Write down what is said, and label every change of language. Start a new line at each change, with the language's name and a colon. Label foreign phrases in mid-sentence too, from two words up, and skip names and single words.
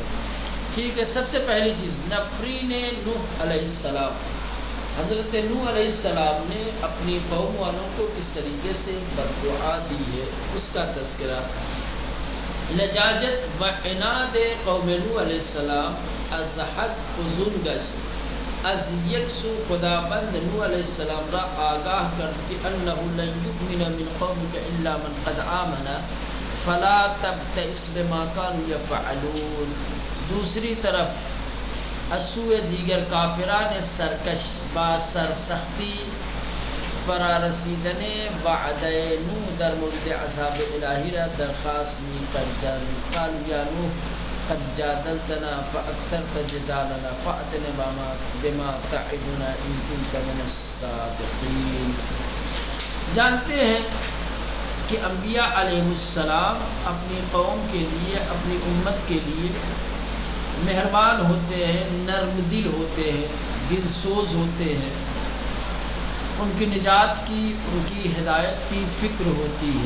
Urdu: ٹھیک ہے، سب سے پہلی چیز نفرین نوح علیہ السلام۔ حضرت نوح علیہ السلام نے اپنی قوم والوں کو کس طریقے سے بد دعا دی ہے، اس کا تذکرہ۔
Persian: لجاجت و عناد قوم نوح علیہ السلام از حد فزون گشت، از یک سو خداوند نوح علیہ السلام را آگاہ کرد کہ
Arabic: انہ لن یؤمن من قومک الا من قد آمن فلا تبتئس بما کانوا یفعلون۔
Persian: دوسری طرف اسوء دیگر کافران سرکش با سرسختی فرا رسیدن وعده نوح در مورد عذاب الهی را درخواست می کردند.
Arabic: قالوا یا نوح قد جادلتنا فاکثرت جدالنا فأتنا بما تعدنا ان كنت من الصادقین.
Urdu: جانتے ہیں کہ انبیاء علیہ السلام اپنی قوم کے لیے، اپنی امت کے لیے مہربان ہوتے ہیں، نرم دل ہوتے ہیں، دل سوز ہوتے ہیں. ان کی نجات کی، ان کی ہدایت کی فکر ہوتی ہے.